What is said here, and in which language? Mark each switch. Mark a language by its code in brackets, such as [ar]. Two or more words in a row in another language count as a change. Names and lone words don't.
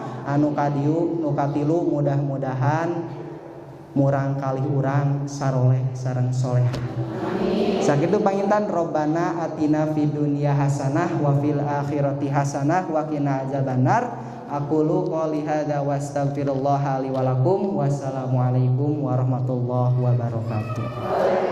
[su] Anu kadieu nu katilu, mudah-mudahan murang kali urang saroleh sareng solehah. Sakitu panginten, [ar] ربنا آتنا في الدنيا حسنة وفي الآخرة حسنة وقنا عذاب النار. أقول قولي هذا وأستغفر الله لي ولكم. والسلام عليكم ورحمة الله وبركاته.